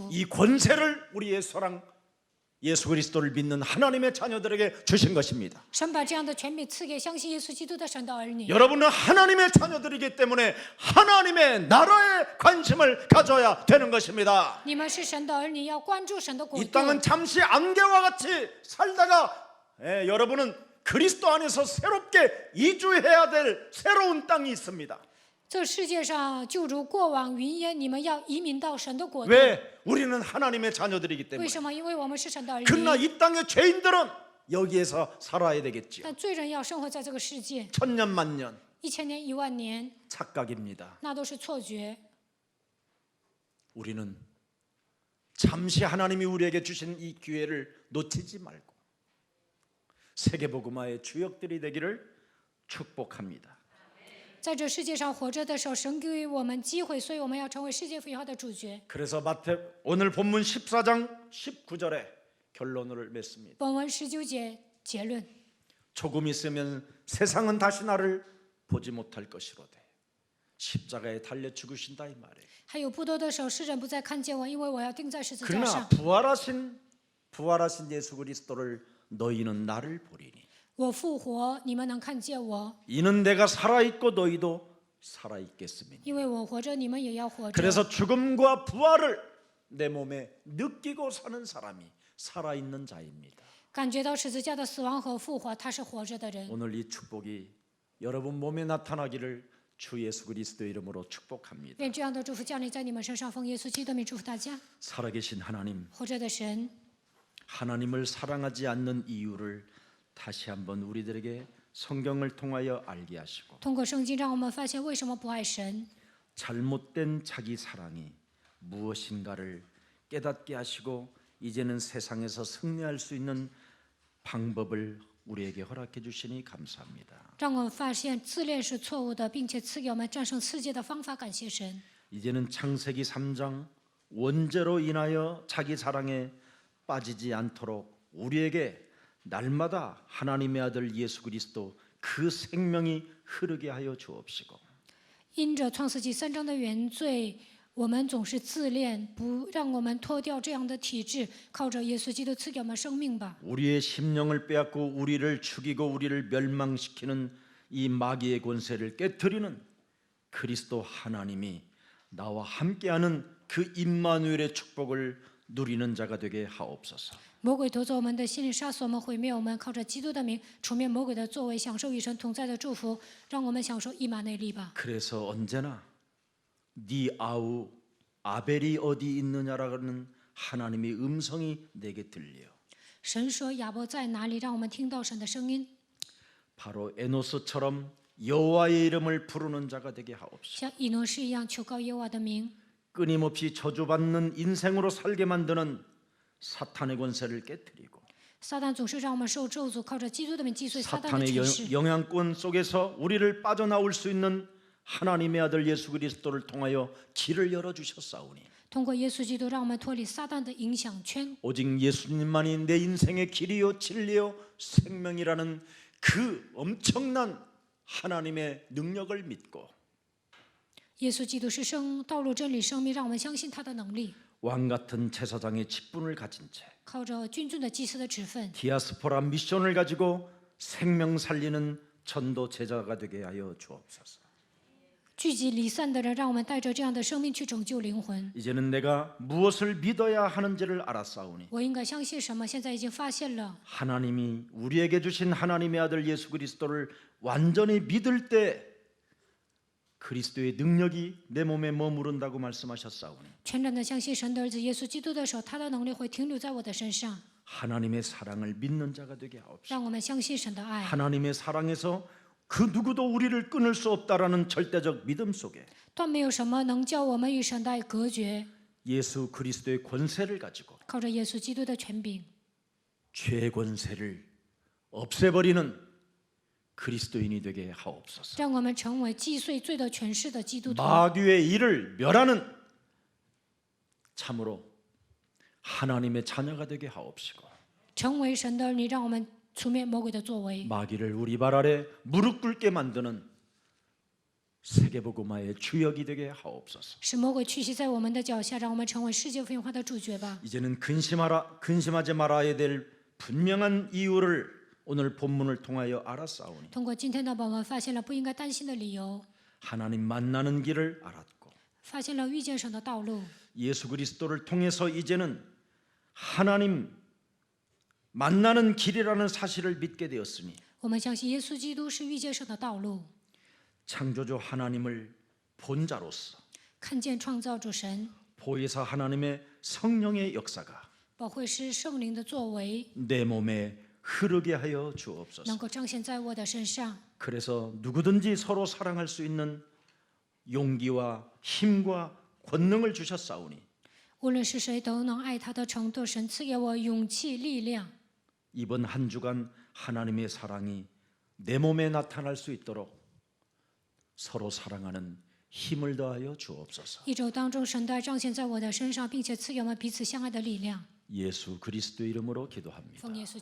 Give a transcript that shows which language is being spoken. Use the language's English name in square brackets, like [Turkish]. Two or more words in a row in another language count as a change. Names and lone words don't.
[Korean] 이 권세를 우리의 사랑 예수 그리스도를 믿는 하나님의 자녀들에게 주신 것입니다. [Chinese] 神把这样的权柄赐给相信耶稣基督的神的儿女。 [Korean] 여러분은 하나님의 자녀들이기 때문에 하나님의 나라에 관심을 가져야 되는 것입니다. [Chinese] 你们是神的儿女，要关注神的国 [Korean] 이 [Chinese] 度。 [Korean] 땅은 잠시 안개와 같이 살다가 여러분은 그리스도 안에서 새롭게 이주해야 될 새로운 땅이 있습니다. [Chinese] 这世界上就如过往云烟，你们要移民到神的国度。 [Korean] 왜? 우리는 하나님의 자녀들이기 [Chinese] 为 [Korean] 때문에. [Chinese] 什么？因为我们是神的儿女。 [Korean] 그러나 이 땅의 죄인들은 여기에서 살아야 되겠지요. [Chinese] 但罪人要生活在这个世界， [Korean] 천년 만년 [Chinese] 1000 年、10000年， [Korean] 착각입니다. [Chinese] 那都是错觉。 [Korean] 우리는 잠시 하나님이 우리에게 주신 이 기회를 놓치지 말고 세계복음화의 주역들이 되기를 축복합니다. [Chinese] 在这世界上活着的时候，神给我们机会，所以我们要成为世界福音化的主角。 [Korean] 그래서 오늘 본문 14장 19절에 결론을 맺습니다. [Chinese] 本文19节结论： [Korean] 조금 있으면 세상은 다시 나를 보지 못할 것이로되 십자가에 달려 죽으신다 이 말이에요. [Chinese] 还有不多的时候，世人不再看见我，因为我要钉在十字架 [Korean] 그러나 [Chinese] 上。 [Korean] 부활하신 예수 그리스도를 너희는 나를 보리니 [Chinese] 我复活，你们能看见我， [Korean] 이는 내가 살아있고 너희도 살아있겠음이니 [Chinese] 因为我活着，你们也要活着。 [Korean] 그래서 죽음과 부활을 내 몸에 느끼고 사는 사람이 살아있는 자입니다. [Chinese] 感觉到十字架的死亡和复活，他是活着的人。 [Korean] 오늘 이 축복이 여러분 몸에 나타나기를 주 예수 그리스도 이름으로 축복합니다. [Chinese] 愿这样的祝福降临在你们身上，奉耶稣基督的名祝福大家。 [Korean] 살아계신 하나님, [Chinese] 活着的神， [Korean] 하나님을 사랑하지 않는 이유를 다시 한번 우리들에게 성경을 통하여 알게 하시고 [Chinese] 通过圣经让我们发现为什么不爱神， [Korean] 잘못된 자기 사랑이 무엇인가를 깨닫게 하시고 이제는 세상에서 승리할 수 있는 방법을 우리에게 허락해 주시니 감사합니다. [Chinese] 让我们发现自恋是错误的，并且赐给我们战胜世界的方法。感谢神。 [Korean] 이제는 창세기 3장 원죄로 인하여 자기 사랑에 빠지지 않도록 우리에게 날마다 하나님의 아들 예수 그리스도 그 생명이 흐르게 하여 주옵시고 [Chinese] 因着创世纪3章的原罪，我们总是自恋，不让我们脱掉这样的体质，靠着耶稣基督赐给我们生命吧。 [Korean] 우리의 심령을 빼앗고 우리를 죽이고 우리를 멸망시키는 이 마귀의 권세를 깨뜨리는 그리스도 하나님이 나와 함께하는 그 임마누엘의 축복을 누리는 자가 되게 하옵소서. [Chinese] 魔鬼夺走我们的心灵，杀死我们，毁灭我们。靠着基督的名，除灭魔鬼的作为，享受与神同在的祝福，让我们享受以马内利吧。 [Korean] 그래서 언제나 네 아우 아벨이 어디 있느냐라는 하나님의 음성이 내게 들려. [Chinese] 神说亚伯在哪里？让我们听到神的声音， [Korean] 바로 에노스처럼 여호와의 이름을 부르는 자가 되게 하옵시고 [Chinese] 像以诺士一样求告耶和华的名。 [Korean] 끊임없이 저주받는 인생으로 살게 만드는 사탄의 권세를 깨뜨리고 [Chinese] 撒旦总是让我们受咒诅，靠着基督的名击碎撒旦的 [Korean] 사탄의 [Chinese] 权势。 [Korean] 영향권 속에서 우리를 빠져나올 수 있는 하나님의 아들 예수 그리스도를 통하여 길을 열어주셨사오니 [Chinese] 通过耶稣基督，让我们脱离撒旦的影响圈。 [Korean] 오직 예수님만이 내 인생의 길이요 진리요 생명이라는 그 엄청난 하나님의 능력을 믿고 [Chinese] 耶稣基督是道路、真理、生命，让我们相信他的能力。 [Korean] 왕같은 제사장의 직분을 가진 채 [Chinese] 靠着君尊的祭司的职分， [Korean] 디아스포라 미션을 가지고 생명 살리는 전도 제자가 되게 하여 주옵소서. [Chinese] 聚集离散的人，让我们带着这样的生命去拯救灵魂。 [Korean] 이제는 내가 무엇을 믿어야 하는지를 알았사오니 [Chinese] 我应该相信什么？现在已经发现了， [Korean] 하나님이 우리에게 주신 하나님의 아들 예수 그리스도를 완전히 믿을 때 그리스도의 능력이 내 몸에 머무른다고 말씀하셨사오니 [Chinese] 全然的相信神的儿子耶稣基督的时候，他的能力会停留在我的身上， [Korean] 하나님의 사랑을 믿는 자가 되게 하옵소서. [Chinese] 让我们相信神的爱。 [Korean] 하나님의 사랑에서 그 누구도 우리를 끊을 수 없다라는 절대적 믿음 속에 [Chinese] 断没有什么能叫我们与神的爱隔绝。 [Korean] 예수 그리스도의 권세를 가지고 [Chinese] 靠着耶稣基督的权柄， [Korean] 죄의 권세를 없애버리는 그리스도인이 되게 하옵소서. [Chinese] 让我们成为击碎罪的权势的基督徒， [Korean] 마귀의 일을 멸하는 참으로 하나님의 자녀가 되게 하옵시고 [Chinese] 成为神的儿女，让我们除灭魔鬼的作为， [Korean] 마귀를 우리 발 아래 무릎 꿇게 만드는 세계복음화의 주역이 되게 하옵소서. [Chinese] 使魔鬼屈膝在我们的脚下，让我们成为世界福音化的主角吧。 [Korean] 이제는 근심하지 말아야 될 분명한 이유를 오늘 본문을 통하여 알았사오니 [Chinese] 通过今天的本文，发现了不应该担心的理由， [Korean] 하나님 만나는 길을 알았고 [Chinese] 发现了遇见神的道路。 [Korean] 예수 그리스도를 통해서 이제는 하나님 만나는 길이라는 사실을 믿게 되었으니 [Chinese] 我们相信耶稣基督是遇见神的道路， [Korean] 창조주 하나님을 본 자로서 [Chinese] 看见创造主神、 [Korean] 보혜사 하나님의 성령의 역사가 [Chinese] 保惠师圣灵的作为， [Korean] 내 몸에 흐르게 하여 주옵소서. [Chinese] 能够彰显在我的身上。 [Korean] 그래서 누구든지 서로 사랑할 수 있는 용기와 힘과 권능을 주셨사오니 [Chinese] 无论是谁都能爱他的程度，神赐给我勇气、力量。 [Korean] 이번 한 주간 하나님의 사랑이 내 몸에 나타날 수 있도록 서로 사랑하는 힘을 더하여 주옵소서. [Chinese] 一周当中，神的爱彰显在我的身上，并且赐给我们彼此相爱的力量。 [Korean] 예수 그리스도 이름으로 기도합니다.